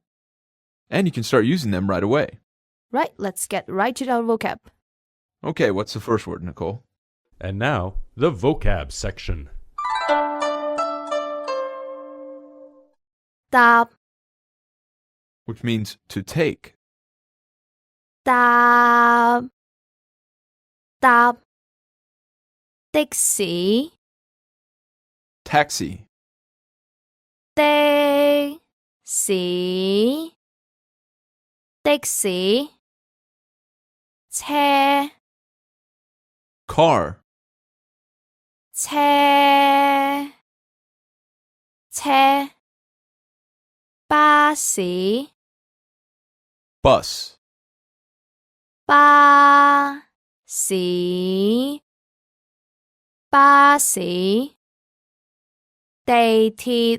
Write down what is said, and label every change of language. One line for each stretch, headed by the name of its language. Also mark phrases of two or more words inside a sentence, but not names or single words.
English: And you can start using them right away. Right, let's get right to our vocab. Okay, what's the first word, Nicole? And now, the vocab section. 搭 Which means to take.
Cantonese: 搭搭的士
English: Taxi.
Cantonese: 的士的士車
English: Car.
Cantonese: 車車巴士
English: Bus.
Cantonese: 巴士巴士地鐵